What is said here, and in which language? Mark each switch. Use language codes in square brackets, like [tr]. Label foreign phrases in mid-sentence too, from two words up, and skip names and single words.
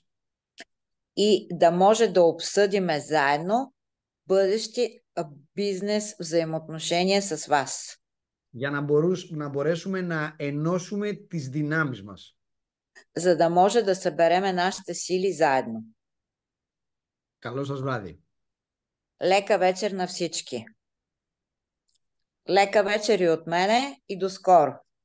[bg] И да може да обсъдиме заедно бъдещи бизнес взаимоотношения с вас. [el] Για να μπορέσουμε να ενώσουμε τις δυνάμεις μας. [bg] За да може да събереме нашите сили заедно. [el] Καλό σας βράδυ. [bg] Лека вечер на всички. Лека вечер и от мене и до скоро.